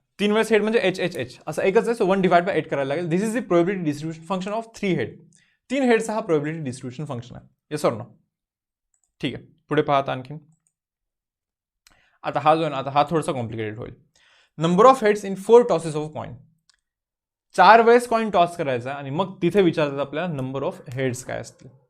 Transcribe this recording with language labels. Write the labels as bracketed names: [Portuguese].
[Marathi] 3 वेळेस हेड म्हणजे एच असं एकच आहे. सो 1/8 करायला लागेल. [English] This is the probability distribution function of 3 head. [Marathi] 3 हेडचा हा प्रोबेबिलिटी डिस्ट्रीब्युशन फंक्शन आहे. [English] Yes or no. [Marathi] ठीक आहे, पुढे पाहता आणखीन. आता हा जो आहे ना, आता हा थोडासा कॉम्प्लिकेटेड होईल. [English] Number of heads in 4 tosses of coin. [Marathi] 4 वेळेस कॉइन टॉस करायचा आणि मग तिथे विचारतात आपल्याला नंबर ऑफ हेड्स काय असतील.